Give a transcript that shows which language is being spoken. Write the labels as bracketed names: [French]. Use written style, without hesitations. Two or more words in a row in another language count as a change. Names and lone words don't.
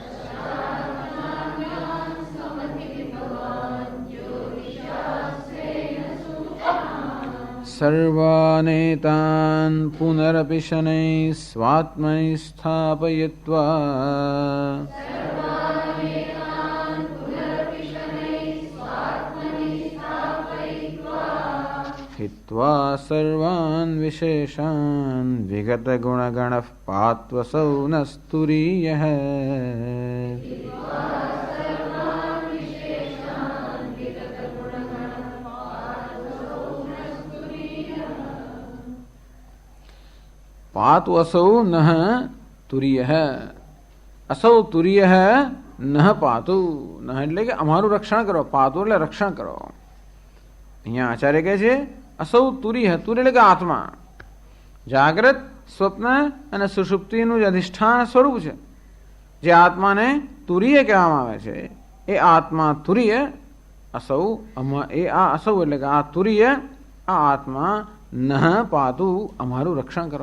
[Sanskrit] સર્વાનેતાન પુનરપિ શનૈઃ સ્વાત્મનિ સ્થાપયિત્વા हित्वा सर्वान् विशेषान् विगतगुणगणः पात्वसौ न स्तुरीयः पात्वसौ नः तुरीयः असौ तुरीयः नः पातु नः [Gujarati] એટલે કે અમારું રક્ષણ કરો, પાતુ એટલે રક્ષણ કરો. અહીંયા આચાર્ય કહે છે [Sanskrit] અસૌ તુરીય, [Gujarati] તુર એટલે કે આત્મા, જાગ્રત, સ્વપ્ન અને સુષુપ્તિનું જે અધિષ્ઠાન સ્વરૂપ છે, જે આત્માને તુરીય કહેવામાં આવે છે, એ આત્મા [Sanskrit] તુરીય અસૌ, [Gujarati] એ આ અસૌ એટલે કે આ તુરીય, આ આત્મા [Sanskrit] નહ પાતુ, [Gujarati] અમારું રક્ષણ કરો.